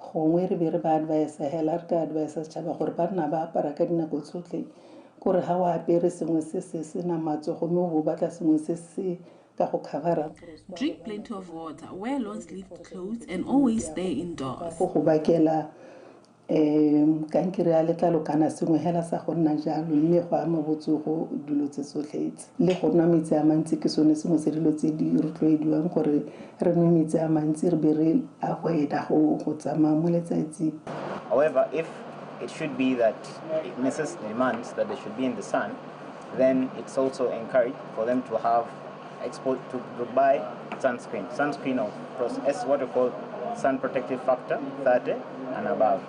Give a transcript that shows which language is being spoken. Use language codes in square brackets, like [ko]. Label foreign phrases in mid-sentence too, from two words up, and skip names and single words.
[en] Drink plenty of water, wear long-sleeved clothes, and always stay indoors. [tn] kankere ya letlalo kana sengwe hela sa go nna jalo mme go ama botsogo dilo tse tsotlhe le go nwa metsi a mantsi ke sone sengwe se dilo tse di rotloediwang gore re nwe metsi a mantsi re be re avoida go tsamaya mo letsatsing. [en] However, if it should be that Mrs. demands that they should be in the sun, then it's also encouraged for them to have to buy sunscreen. Sunscreen of S what we call sun protective factor 30 and above.